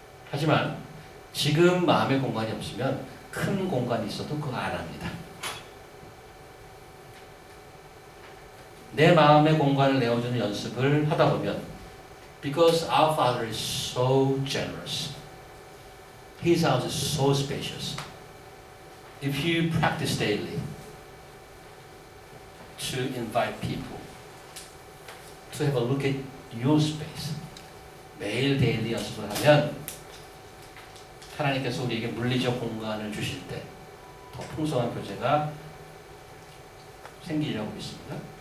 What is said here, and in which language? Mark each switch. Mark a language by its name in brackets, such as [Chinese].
[Korean] 하지만 지금 마음의 공간이 없으면 큰 공간이 있어도 그거 안 합니다. 내 마음의 공간을 내어주는 연습을 하다 보면 [English] because our Father is so generous. His house is so spacious. If you practice daily to invite people to have a look at your space, [Korean] 매일 데일리 연습을 하면 하나님께서 우리에게 물리적 공간을 주실 때 더 풍성한 교제가 생기려고 믿습니다.